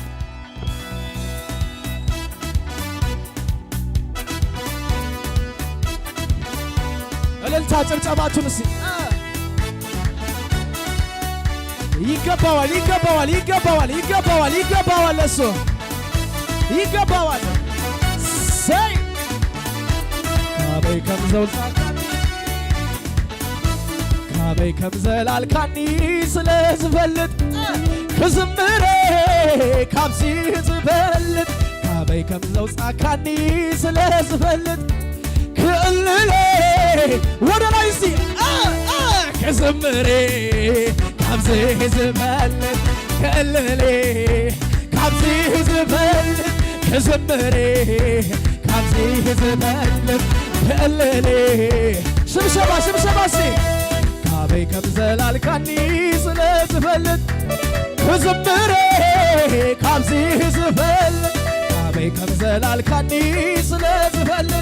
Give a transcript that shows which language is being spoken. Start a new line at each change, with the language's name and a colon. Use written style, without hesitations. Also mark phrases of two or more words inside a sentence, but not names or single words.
Amharic: እልልታ ጭብጨባችሁን ይገባዋል ይገባዋል ይገባዋል ይገባዋል ይገባዋል እሱ ይገባዋል።
Tigrinya: ሰይ ካበይ ከምዘላልካኒ ስለዝፈልጥ ክዝምሬ ካብዚ ዝበልጥ ካበይ ከምዘውፃካኒ ስለዝፈልጥ ክእልሌ
Amharic: ወደ ላይ
Tigrinya: ሲ ክዝምሬ ካብዚ ዝበልጥ ክእልሌ ካብዚ ዝበልጥ ክዝምሬ ካብዚ ዝበልጥ ክእልሌ ሽብሸባ ሽብሸባ ሲ ካበይ ከምዘላልካኒ ስለዝፈልጥ ክዝምሬ ካብዚ ዝበልጥ ካበይ ከምዘላልካኒ ስለዝፈልጥ